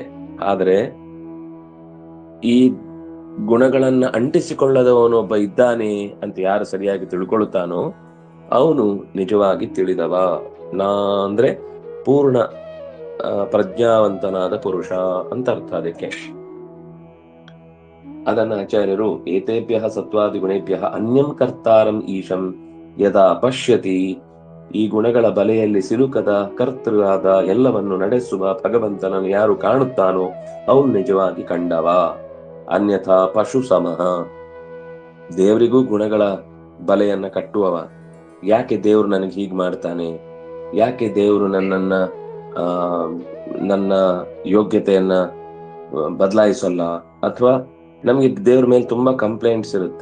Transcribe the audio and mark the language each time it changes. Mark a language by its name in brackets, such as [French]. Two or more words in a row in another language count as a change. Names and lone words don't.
[Kannada] ಆದ್ರೆ ಈ ಗುಣಗಳನ್ನ ಅಂಟಿಸಿಕೊಳ್ಳದವನೊಬ್ಬ ಇದ್ದಾನೆ ಅಂತ ಯಾರು ಸರಿಯಾಗಿ ತಿಳ್ಕೊಳ್ತಾನೋ ಅವನು ನಿಜವಾಗಿ ತಿಳಿದವ. ನಾ ಅಂದ್ರೆ ಪೂರ್ಣ ಪ್ರಜ್ಞಾವಂತನಾದ ಪುರುಷ ಅಂತ ಅರ್ಥ ಅದಕ್ಕೆ. ಅದನ್ನ ಆಚಾರ್ಯರು [Sanskrit] ಏತೇಭ್ಯಃ ಸತ್ವಾದಿ ಗುಣೇಭ್ಯಃ ಅನ್ಯಂ ಕರ್ತಾರಂ ಈಶಂ ಯದಾ ಪಶ್ಯತಿ, [Kannada] ಈ ಗುಣಗಳ ಬಲೆಯಲ್ಲಿ ಸಿಲುಕದ ಕರ್ತೃವಾದ ಎಲ್ಲವನ್ನು ನಡೆಸುವ ಭಗವಂತನನ್ನು ಯಾರು ಕಾಣುತ್ತಾನೋ ಅವನು ನಿಜವಾಗಿ ಕಂಡವ. [Sanskrit] ಅನ್ಯಥಾ ಪಶು ಸಮಃ, [Kannada] ದೇವರಿಗೂ ಗುಣಗಳ ಬಲೆಯನ್ನ ಕಟ್ಟುವವ. ಯಾಕೆ ದೇವ್ರು ನನಗೆ ಹೀಗ್ ಮಾಡ್ತಾನೆ, ಯಾಕೆ ದೇವ್ರು ನನ್ನ ಯೋಗ್ಯತೆಯನ್ನ ಬದಲಾಯಿಸಲ್ಲ, ಅಥವಾ ನಮ್ಗೆ ದೇವ್ರ ಮೇಲೆ ತುಂಬಾ ಕಂಪ್ಲೇಂಟ್ಸ್ ಇರುತ್ತೆ.